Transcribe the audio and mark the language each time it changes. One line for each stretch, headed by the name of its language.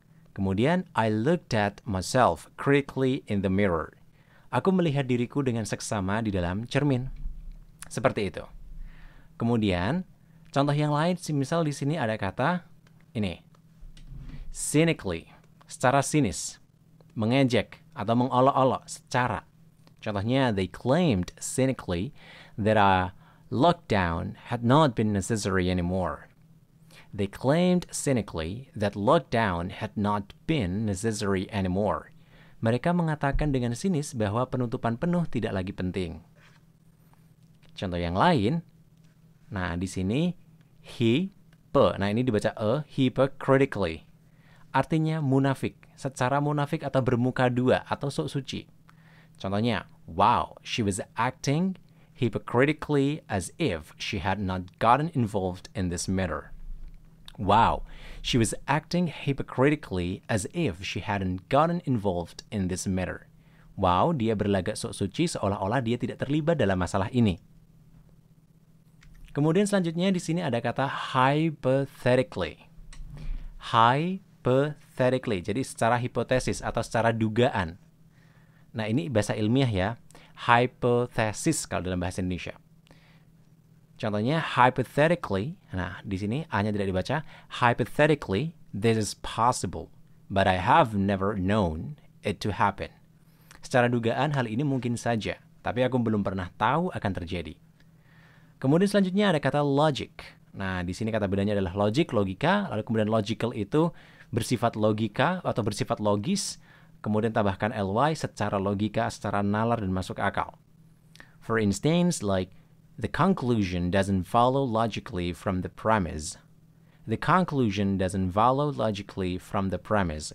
Indonesian: Kemudian,
English: I looked at myself critically in the mirror.
Indonesian: Aku melihat diriku dengan seksama di dalam cermin. Seperti itu. Kemudian, contoh yang lain, misal di sini ada kata ini. Cynically, secara sinis, mengejek atau mengolok-olok secara. Contohnya,
English: they claimed cynically that a lockdown had not been necessary anymore. They claimed cynically that lockdown had not been necessary anymore.
Indonesian: Mereka mengatakan dengan sinis bahwa penutupan penuh tidak lagi penting. Contoh yang lain, nah di sini nah ini dibaca hypocritically. Artinya munafik, secara munafik atau bermuka dua atau sok suci. Contohnya,
English: wow, she was acting hypocritically as if she had not gotten involved in this matter. Wow, she was acting hypocritically as if she hadn't gotten involved in this matter.
Indonesian: Wow, dia berlagak sok suci seolah-olah dia tidak terlibat dalam masalah ini. Kemudian selanjutnya di sini ada kata hypothetically. Hypothetically, jadi secara hipotesis atau secara dugaan. Nah, ini bahasa ilmiah ya. Hypothesis kalau dalam bahasa Indonesia. Contohnya hypothetically, nah di sini A-nya tidak dibaca.
English: Hypothetically, this is possible, but I have never known it to happen.
Indonesian: Secara dugaan hal ini mungkin saja, tapi aku belum pernah tahu akan terjadi. Kemudian selanjutnya ada kata logic. Nah, di sini kata bedanya adalah logic, logika, lalu kemudian logical itu bersifat logika atau bersifat logis, kemudian tambahkan ly secara logika, secara nalar dan masuk akal.
English: For instance, like the conclusion doesn't follow logically from the premise. The conclusion doesn't follow logically from the premise.